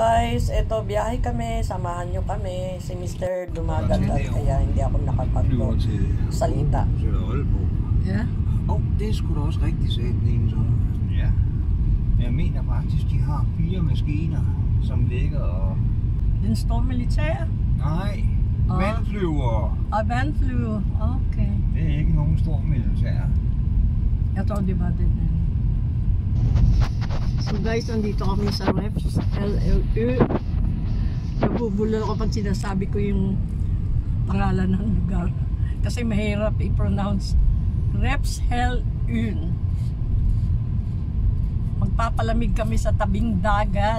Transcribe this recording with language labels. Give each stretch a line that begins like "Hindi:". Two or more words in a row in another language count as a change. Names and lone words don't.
Filipino: guys, eto biyahe kami, samahan nyo kami. Si Mr. Dumagat kaya hindi ako nakapag-salita.
Danish: Ja. Det er sgu da også rigtig sætning, så. Ja. Jeg mener faktisk, de har 4 maskiner, som ligger og... Den står militær? Nej, vandflyver. Og vandflyver, okay. Det er ikke nogen stor militær. Jeg tror det var den.
English: So guys,
Filipino: nandito kami sa Reps LLU. Nabubulol ako pag sinasabi ko yung pangalan ng lugar. Kasi mahirap i-pronounce. Reps LLU. Magpapalamig kami sa tabing dagat.